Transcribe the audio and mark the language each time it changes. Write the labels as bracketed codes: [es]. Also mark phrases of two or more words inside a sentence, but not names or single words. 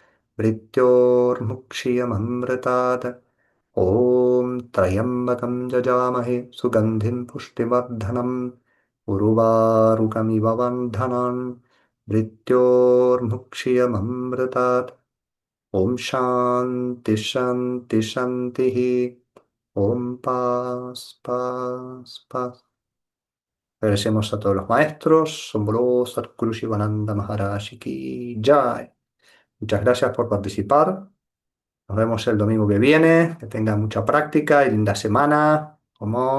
[sa] मृत्योर्मुक्षीयममृतात् ॐ त्र्यम्बकं यजामहे सुगन्धिं पुष्टिवर्धनम् उर्वारुकमिव बन्धनान् मृत्योर्मुक्षीयममृतात् ॐ शान्ति शान्ति शान्तिः ॐ [es] paz, paz, paz. Agradecemos a todos los maestros, Shambhala, Sadhguru Shivananda Maharaj [hi] Ki Jai. [es] Muchas gracias por participar. Nos vemos el domingo que viene. Que tengan mucha práctica y linda semana.